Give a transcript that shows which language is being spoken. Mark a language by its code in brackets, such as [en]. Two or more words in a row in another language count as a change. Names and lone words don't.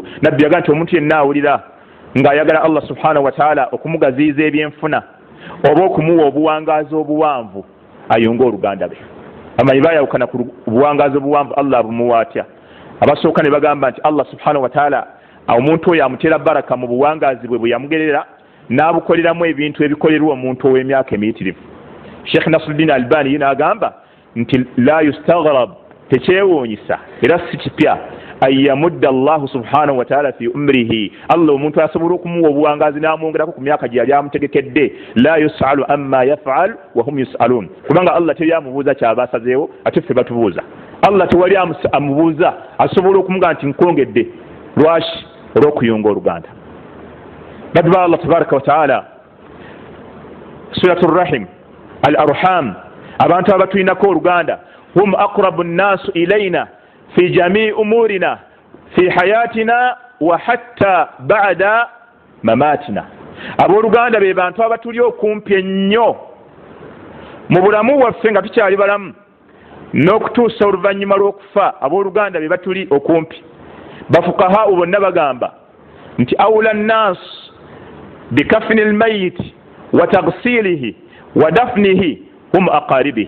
[lg] Nabbi yagamba nti omuntu yenna awulira ng'ayagala [ar] الله سبحانه وتعالى [lg] okumugaziyiza ebyenfuna oba okumuwa obuwangaazi obuwanvu ayunga oluganda be. Amanyi bayawukana ku buwangaazi obuwanvu Allah abumuwa atya. Abasooka ne bagamba nti [ar] الله سبحانه وتعالى [lg] omuntu oyo amuteera baraka mu buwangaazi bwe yamugerera n'abukoleramu ebintu ebikolerwa omuntu ow'emyaka emiyitirivu. Sheikh Nasruddin Albani yina agamba nti [ar] لا يستغرب, [lg] tekyewuunyisa era si kipya [ar] أن يمد الله سبحانه وتعالى في عمره. [lg] Allah omuntu asobola okumuwa obuwangaazi n'amwongerako ku myaka gye yali amutegekedde. [ar] لا يسأل عما يفعل وهم يسألون, [lg] kubanga Allah teri amubuuza kyaba asazeewo ate ffe batubuuza. Allah tewali amubuuza, asobola okumugamba nti nkwongedde. Lwaki? Olw'okuyunga oluganda. Baddu ba [ar] الله تبارك وتعالى، صلة الرحم، الأرحام, [lg] abantu abatulinako oluganda, [ar] هم أقرب الناس إلينا في جميع أمورنا في حياتنا وحتى بعد مماتنا. [lg] Abooluganda be bantu abatuli okumpi ennyo mu bulamu waffe nga tukyali balamu n'okutuusa oluvannyuma lw'okufa. Abooluganda be batuli okumpi. Bafukaha bonna bagamba nti [ar] أولى الناس بكفن الميت وتغسيله ودفنه هم أقاربه.